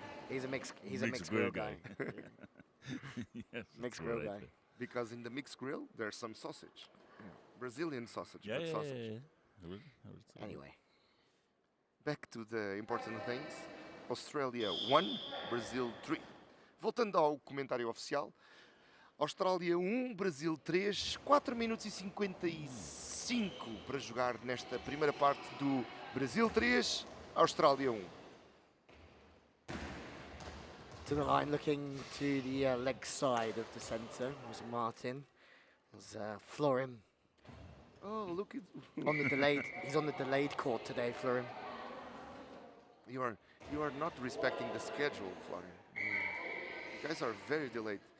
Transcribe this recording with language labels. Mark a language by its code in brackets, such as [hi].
[en] He's a mixed grill guy. Yes, mixed grill guy. Because in the mixed grill there's some sausage. Yeah. Brazilian sausage, Yeah, but sausage. Yeah. Anyway. Back to the important things. Australia 1, Brazil 3. [pt] Voltando ao comentário oficial. Austrália 1, Brasil 3, 4 minutos e 55 para jogar nesta primeira parte do Brasil 3, Austrália 1. [en] To the line, looking to the leg side of the centre was Martin. There's Florim. Oh, look at On the delayed. He's on the delayed court today, Florim. you are not respecting the schedule, Florian. You guys are very delayed.